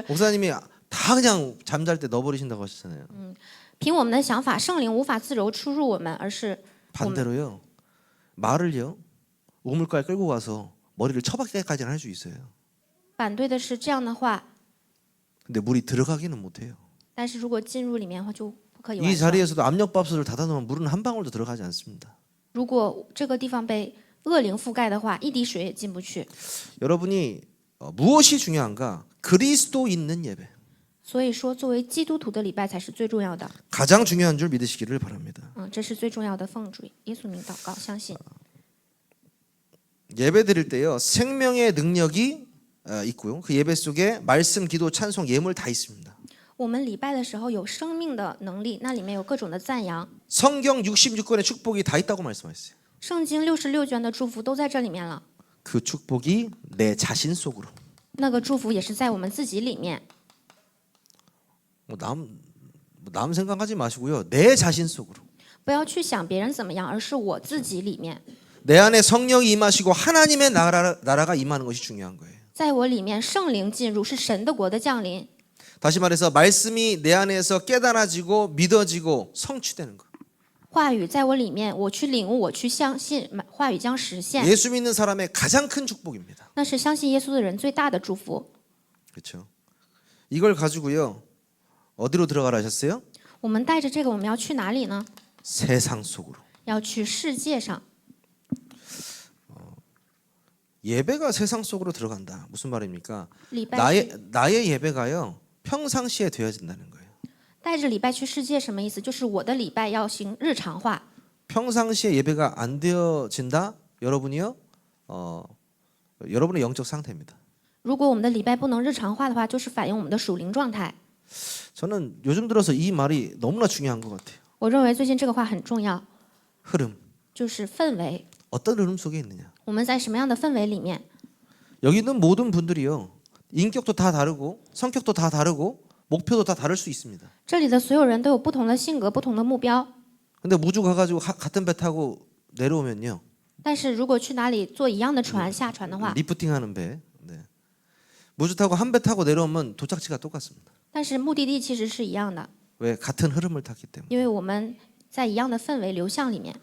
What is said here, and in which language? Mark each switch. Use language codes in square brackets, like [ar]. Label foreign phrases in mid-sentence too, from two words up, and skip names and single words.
[ko] 목사님이 다 그냥 잠잘 때 넣어버리신다고 하셨잖아요. [zh] 凭我们的想法，圣灵无法自由出入我们，而是 [ko] 반대로요. 말을요. 우물가에 끌고 가서 머리를 처박게까지는 할 수 있어요. [zh] 反对的是这样的话， [ko] 근데 물이 들어가기는 못해요. [zh] 但是如果进入里面的话就不可以 [ko] 이 [zh] 完成。 [ko] 자리에서도 압력밥솥을 닫아놓으면 물은 한 방울도 들어가지 않습니다. [zh] 如果这个地方被恶灵覆盖的话，一滴水也进不去。 [ko] 여러분이 무엇이 중요한가? 그리스도 있는 예배. [zh] 所以说，作为基督徒的礼拜才是最重要的。 [ko] 가장 중요한 줄 믿으시기를 바랍니다. [zh] 这是最重要的。奉主耶稣名祷告，相信。 [ko] 예배 드릴 때요. 생명의 능력이 있고요. 그 예배 속에 말씀, 기도, 찬송, 예물 다 있습니다. [zh] 我们礼拜的时候有生命的能力，那里面有各种的赞扬。 [ko] 성경 66권의 축복이 다 있다고 말씀하셨어요. [zh] 圣经66卷的祝福都在这里面了， [ko] 그 축복이 내 자신 속으로. [zh] 那个祝福也是在我们自己里面。 [ko] 남 생각하지 마시고요. 내 자신 속으로. [zh] 不要去想别人怎么样，而是我自己里面， [ko] 내 안에 성령이 임하시고 하나님의 나라가 임하는 것이 중요한 거예요. [zh] 在我里面圣灵进入，是神的国的降临。 [ko] 다시 말해서 말씀이 내 안에서 깨달아지고 믿어지고 성취되는 거. [zh] 话语在我里面，我去领悟，我去相信，话语将实现。 [ko] 예수 믿는 사람의 가장 큰 축복입니다. [zh] 那是相信耶稣的人最大的祝福。 [ko] 그렇죠? 이걸 가지고요. 어디로 들어가라 하셨어요? [zh] 我们带着这个，我们要去哪里呢？ [ko] 세상 속으로. [zh] 要去世界上。 [ko] 예배가 세상 속으로 들어간다. 무슨 말입니까? [zh] 礼拜去 [ko] 나의 예배가요. 평상시에 되어진다는 거예요. [zh] 带着礼拜去世界什么意思？就是我的礼拜要行日常化。 [ko] 평상시에 예배가 안 되어진다. 여러분이요. 여러분의 영적 상태입니다. [zh] 如果我们的礼拜不能日常化的话，就是反映我们的属灵状态。 [ko] 저는 요즘 들어서 이 말이 너무나 중요한 것 같아요. [zh] 我认为最近这个话很重要， [ko] 흐름. [zh] 就是氛围。 [ko] 어떤 흐름 속에 있느냐. [zh] 我们在什么样的氛围里面？ [ko] 여기 있는 모든 분들이요. 인격도 다 다르고 성격도 다 다르고 목표도 다 다를 수 있습니다. [zh] 这里的所有人都有不同的性格、不同的目标。 [ko] 근데 무주 가가지고 같은 배 타고 내려오면요. [zh] 但是如果去哪里坐一样的船下船的话， [ko] 리프팅하는 배. 네. 무주 타고 한 배 타고 내려오면 도착지가 똑같습니다. [zh] 但是目的地其实是一样的， [ko] 왜? 같은 흐름을 탔기 때문에. [zh] 因为我们在一样的氛围流向里面。